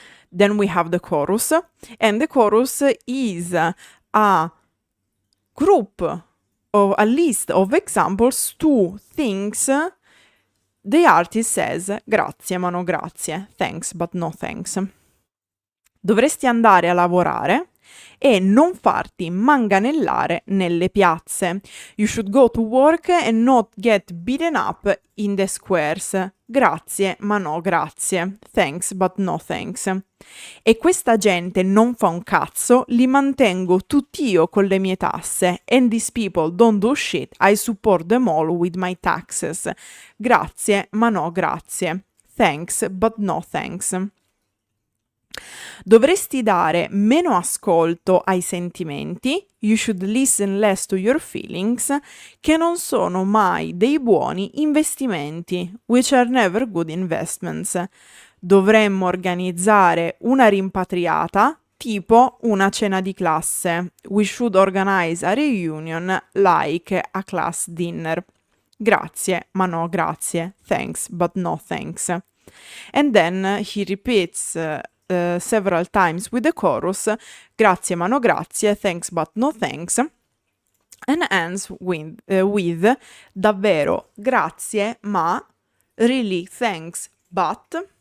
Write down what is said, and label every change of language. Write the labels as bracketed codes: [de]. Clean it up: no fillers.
[en] Then we have the chorus, and the chorus is a group of a list of examples to things the artist says: [it] grazie ma no grazie, [en] thanks but no thanks. [it] Dovresti andare a lavorare, e non farti manganellare nelle piazze. [en] You should go to work and not get beaten up in the squares. [it] Grazie, ma no grazie. [en] Thanks, but no thanks. [it] E questa gente non fa un cazzo, li mantengo tutti io con le mie tasse. [en] And these people don't do shit, I support them all with my taxes. [it] Grazie, ma no grazie. [en] Thanks, but no thanks. [it] Dovresti dare meno ascolto ai sentimenti, [en] you should listen less to your feelings, [it] che non sono mai dei buoni investimenti, [en] which are never good investments. [it] Dovremmo organizzare una rimpatriata, tipo una cena di classe. [en] We should organize a reunion like a class dinner. [it] Grazie, ma no grazie. [en] Thanks, but no thanks. And then he repeats several times with the chorus, [it] grazie ma no grazie, [en] thanks but no thanks, and ends with [it] davvero grazie ma, [en] really thanks but.